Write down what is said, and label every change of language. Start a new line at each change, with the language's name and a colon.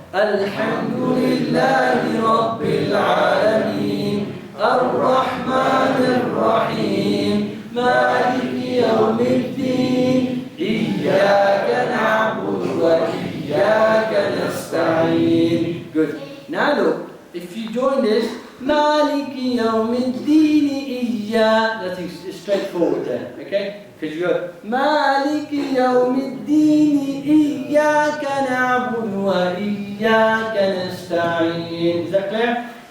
Arabic: الحمد لله رب العالمين الرحمن الرحيم مالك يوم الدين إياك نعبد وإياك نستعين.
English: Good. Now look, if you join this,
Arabic: مالك يوم الدين إياك,
English: that's straightforward there, okay? Because you go,
Arabic: مالك يوم الدين إياك نعبد وإياك نستعين.
English: Is that clear?